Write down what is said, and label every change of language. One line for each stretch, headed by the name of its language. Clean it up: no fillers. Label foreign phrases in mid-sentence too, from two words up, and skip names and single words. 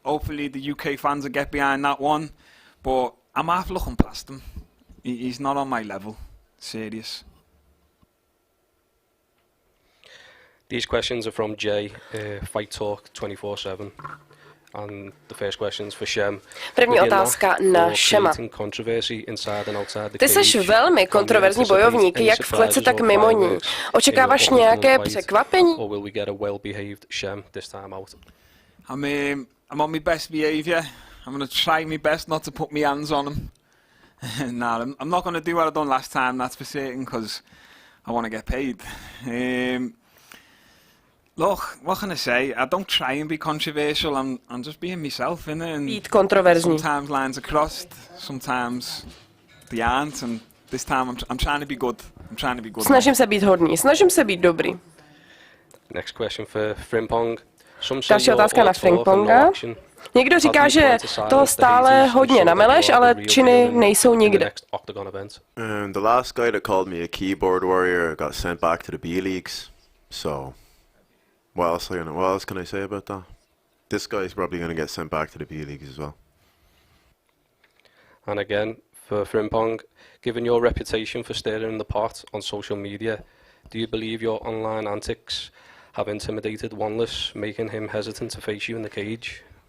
English: Hopefully the UK fans will get behind that one. But I'm half looking past him. He's not on my level. Serious. These questions are from Jay, Fight Talk 24/7. And the first question's for Shem.
Czech: První otázka na Shema. Ty jsi velmi kontroverzní bojovník, jak v kleci, tak mimo ní. Očekáváš nějaké překvapení?
English: I'm on my best behaviour. I'm going to try my best not to put my hands on him. Nah, I'm not going to do what I done last time, that's for certain, because I want to get paid. Look, what can I say? I don't try and be controversial. I'm just being myself, innit?
Czech: Být kontroverzní.
English: Sometimes lines are crossed, sometimes they aren't, and this time I'm trying to be good. I'm trying to be good.
Czech: Snažím se být hodný, snažím se být dobrý.
English: Next question for Frimpong.
Czech: Další otázka na Frimponga. Někdo říká, že toho stále hodně nameleš, ale činy nejsou nikde.
English: The last guy that called me a keyboard warrior got sent back to the B leagues. So, what else can I say about that? This guy's probably going to get sent back to the B leagues as well. And again, for Frimpong, given your reputation for stirring the pot on social media, do you believe your online antics have intimidated Wanless, making him hesitant to face you in the cage?